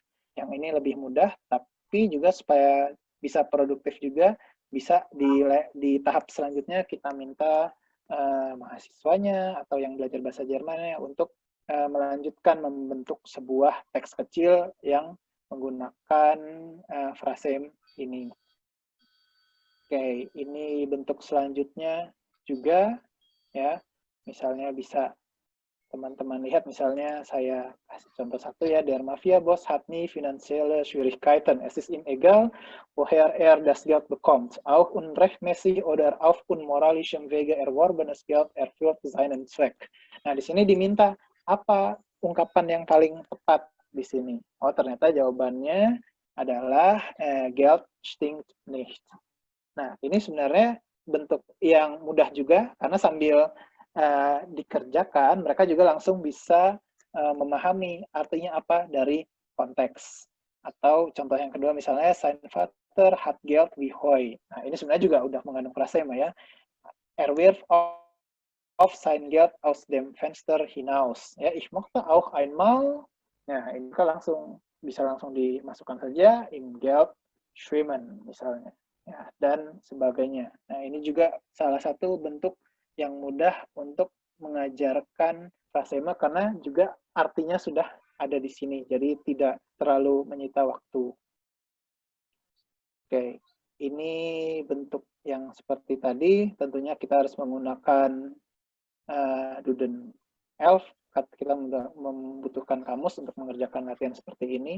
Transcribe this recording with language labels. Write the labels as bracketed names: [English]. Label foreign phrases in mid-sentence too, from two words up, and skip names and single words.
[Indonesian] Yang ini lebih mudah, tapi juga supaya bisa produktif juga, bisa di tahap selanjutnya kita minta mahasiswanya atau yang belajar bahasa Jerman untuk melanjutkan membentuk sebuah teks kecil yang menggunakan frasem ini. Oke, ini bentuk selanjutnya juga ya. Misalnya bisa teman-teman lihat, misalnya saya kasih contoh satu ya, [German] der Mafia Boss hat nie finanzielle Schwierigkeiten. Es ist ihm egal, woher das Geld bekommt. Auch unrechtmäßig oder auf unmoralischem Wege erworbenes Geld erfüllt seinen Zweck. [Indonesian] Nah, di sini diminta apa ungkapan yang paling tepat di sini. Oh, ternyata jawabannya adalah [German] Geld stinkt nicht. [Indonesian] Nah, ini sebenarnya bentuk yang mudah juga, karena sambil dikerjakan, mereka juga langsung bisa memahami artinya apa dari konteks. Atau contoh yang kedua misalnya, [German] sein Vater hat Geld wie Heu. [Indonesian] Nah, ini sebenarnya juga udah mengandung frasema ya. [German] Wirft auf sein Geld aus dem Fenster hinaus. Ya, ich möchte auch einmal. [Indonesian] Nah, ini kan bisa langsung dimasukkan saja, [German] im Geld schwimmen misalnya. [Indonesian] Ya, dan sebagainya. Nah, ini juga salah satu bentuk yang mudah untuk mengajarkan frasema karena juga artinya sudah ada di sini, jadi tidak terlalu menyita waktu. Oke, ini bentuk yang seperti tadi, tentunya kita harus menggunakan Duden Elf, kita membutuhkan kamus untuk mengerjakan latihan seperti ini.